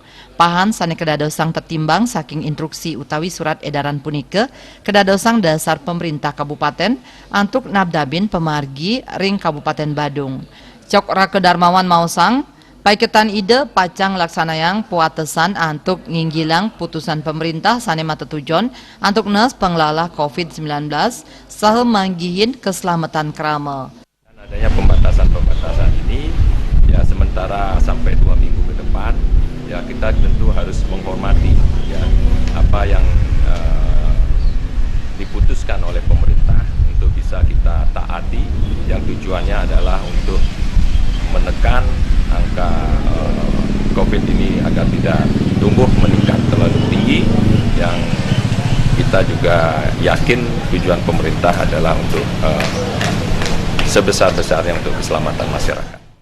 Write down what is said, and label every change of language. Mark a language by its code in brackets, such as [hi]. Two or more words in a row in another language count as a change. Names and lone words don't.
[ban] Pahan sane kedadosang tertimbang saking instruksi utawi surat edaran punike kedadosang dasar pemerintah kabupaten antuk nabdabin pemargi ring Kabupaten Badung. Cok Rake Darmawan Mausang paiketan ide pacang laksanayang puatesan antuk nginggilang putusan pemerintah sane matetujon antuk nes penglalah COVID-19 saha manggihin keselamatan krama. [id] Adanya pembatasan ini ya sementara sampai 2 minggu ke depan ya kita tentu harus menghormati ya apa yang diputuskan oleh pemerintah untuk bisa kita taati yang tujuannya adalah untuk menekan angka COVID ini agar tidak tumbuh meningkat terlalu tinggi, yang kita juga yakin tujuan pemerintah adalah untuk sebesar-besarnya untuk keselamatan masyarakat.